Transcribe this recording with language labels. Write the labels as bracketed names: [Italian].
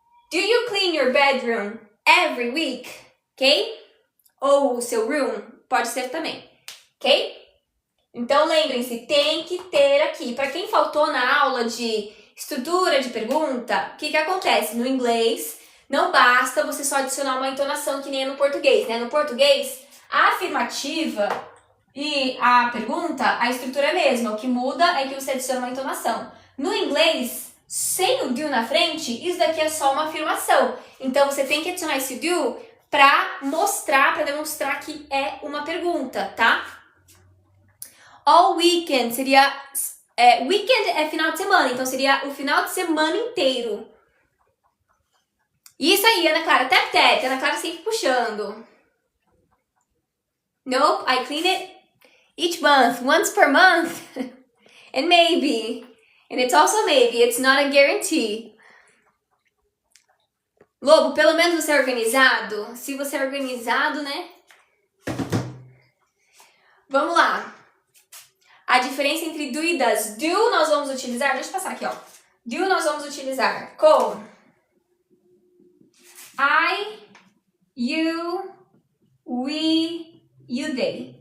[English] Do you clean your bedroom every week? [Portuguese] Ok? Ou o seu room? Pode ser também. Ok? Então lembrem-se, tem que ter aqui. Para quem faltou na aula de estrutura de pergunta, o que acontece? No inglês, não basta você só adicionar uma entonação que nem é no português, né? No português, a afirmativa e a pergunta, a estrutura é a mesma. O que muda é que você adiciona uma entonação. No inglês, sem o do na frente, isso daqui é só uma afirmação. Então você tem que adicionar esse do para demonstrar que é uma pergunta, tá? All weekend seria... weekend é final de semana, então seria o final de semana inteiro. Isso aí, Ana Clara, tap tap, Ana Clara sempre puxando. [English] Nope, I clean it each month, once per month. And maybe. And it's also maybe, it's not a guarantee. [Portuguese] Lobo, pelo menos você é organizado? Se você é organizado, né? Vamos lá. A diferença entre do e does. Do nós vamos utilizar, deixa eu passar aqui, ó. Do nós vamos utilizar com I, you, we, you, they.